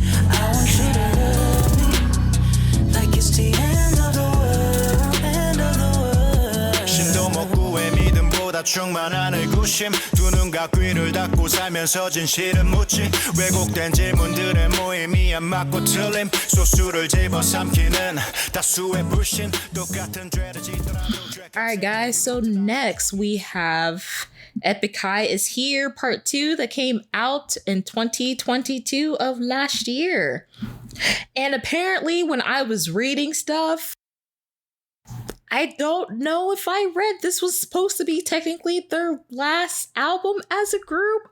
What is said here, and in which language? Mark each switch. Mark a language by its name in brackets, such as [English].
[English] I want you to love me like it's the end of the world, end of the world. [Korean] 심도 못 구해 믿음보다 충만한 의구심. 두 눈과 귀를 닫고 살면서 진실은 묻지. 왜곡된 질문들의 모임이야 맞고 틀림. 소수를 집어삼키는 다수의 불신. 똑같은 죄를 짓더라도 [English] Alright, guys. So next we have Epik High is Here, Part 2, that came out in 2022 of last year. And apparently, when I was reading stuff, I don't know if I read this was supposed to be technically their last album as a group.